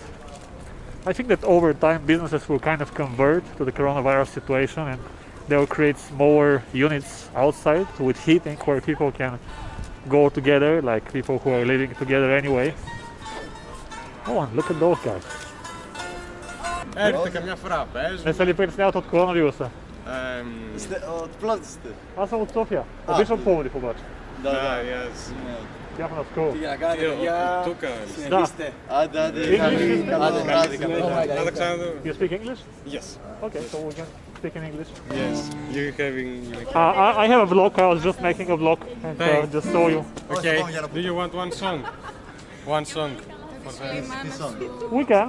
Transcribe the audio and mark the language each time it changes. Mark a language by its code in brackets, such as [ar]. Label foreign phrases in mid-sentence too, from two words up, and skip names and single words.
[en] I think that over time businesses will kind of convert to the coronavirus situation, and they will create smaller units outside with heating where people can go together, like people who are living together anyway. Oh, and look at those guys. [el] Έρχεται καμιά φορά, πες. [bg] Не се ли притесняват от коронавируса? От Пловдив сте? Аз съм от София. Обичам Пловдив обаче. Da, [en] yes. [bg] Явно скоро. Тука. Да. Ajde, Alexander. [en] You speak English? Yes. Okay, so we can speak in English. Yes. You having. I have a vlog. I was just making a vlog and Thanks. just saw you. Okay. Do you want one song? One song. We can.